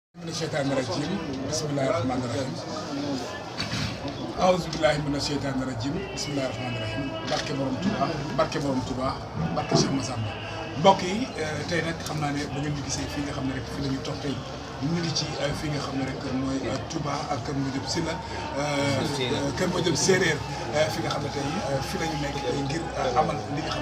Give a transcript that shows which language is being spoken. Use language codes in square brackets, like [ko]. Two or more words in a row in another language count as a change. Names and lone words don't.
[ar] من الشيطان الرجيم بسم الله الرحمن الرحيم [wo] أعوذ بالله من الشيطان الرجيم بسم الله الرحمن الرحيم barke borom Touba barke borom Touba barke Cheikh Massamba mbokk yi tey nag xam naa ne ba ngeen di gisee fii nga xam ne rek fi la ñu toog tey ñu ngi ci fi nga xam ne rek mooy Touba ak Kër Madiop Sylla Kër Madiop Séeréer fi nga xam ne tey fi la ñu nekk ngir amal li nga xam